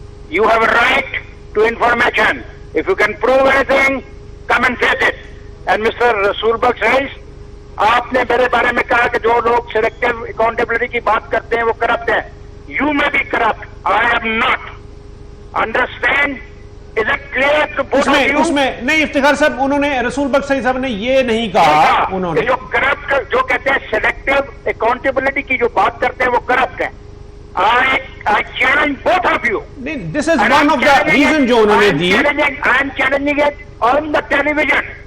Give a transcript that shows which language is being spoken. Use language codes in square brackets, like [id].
[en] You have a right to information. If you can prove anything, come and face it. And Mr. [ur] Rasool Bak says, آپ نے میرے بارے میں کہا کہ جو لوگ سلیکٹیو اکاؤنٹیبلٹی کی بات کرتے ہیں وہ کرپٹ ہیں. [en] You may be corrupt. I am not. Understand? Is it clear to both of you? [ur] اس میں نہیں افتخار صاحب، انہوں نے رسول بخش صاحب نے یہ نہیں کہا. انہوں نے جو کرپٹ جو کہتے ہیں سلیکٹیو اکاؤنٹیبلٹی کی جو بات کرتے ہیں وہ کرپٹ ہیں. [en] I challenge both of you. This is one of the reason [ur] جو انہوں نے دی. [en] I am challenging it on the television.